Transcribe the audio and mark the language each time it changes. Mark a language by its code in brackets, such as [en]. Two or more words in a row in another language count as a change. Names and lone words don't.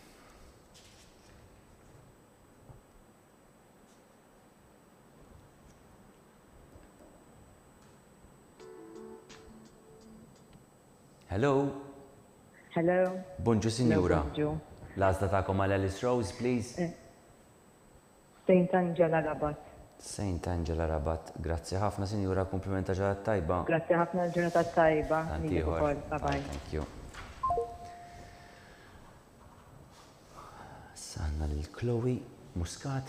[mt] Hello. Hello. Bonġu, Sinjura. Bonġu. L-għazda ta'kom għal Alice Rose, please. St. Angela Rabat. St. Angela Rabat. Grazzi ħafna, Sinjura, komplimenta ġurnata tajba. Grazzi ħafna l-ġurnata tajba. [en] Bye bye. Thank you. [mt] Sanna l-Chloe Muscat.